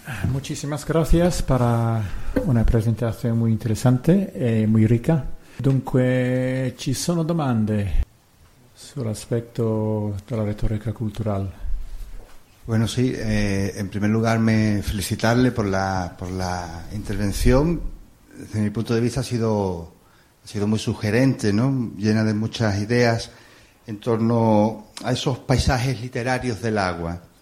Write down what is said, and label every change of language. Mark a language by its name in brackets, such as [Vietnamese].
[Spanish] Muchísimas gracias para una presentación muy interesante y muy rica. [Italian] Dunque, ¿ci sono domande sull'aspetto della retorica culturale? [Spanish] Bueno, sí. En primer lugar, me felicitarle por la intervención. Desde mi punto de vista ha sido muy sugerente, ¿no? Llena de muchas ideas en torno a esos paisajes literarios del agua.